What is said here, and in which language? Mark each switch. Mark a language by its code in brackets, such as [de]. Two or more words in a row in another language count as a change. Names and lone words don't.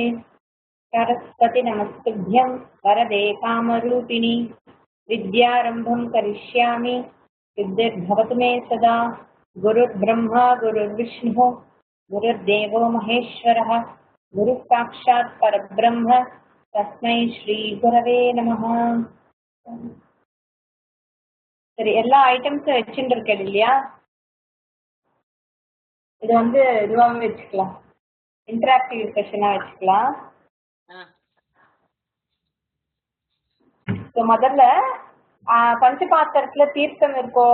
[sa] सरस्वती नमस्तुभ्यं वरदे कामरूपिणि विद्यारम्भं करिष्यामि सिद्धिर्भवतु मे सदा। गुरुर्ब्रह्मा गुरुर्विष्णुः गुरुर्देवो महेश्वरः गुरुः साक्षात् परब्रह्म तस्मै श्रीगुरवे नमः। [ta] சரி, எல்லா ஐட்டம்ஸும் வச்சுட்டு இருக்கேன் இல்லையா? இது வந்து இதுவாகவே வச்சுக்கலாம், [en] interactive session [ta] வச்சுக்கலாம். ஸோ முதல்ல பஞ்சபாத்திரத்துல தீர்த்தம் இருக்கோ?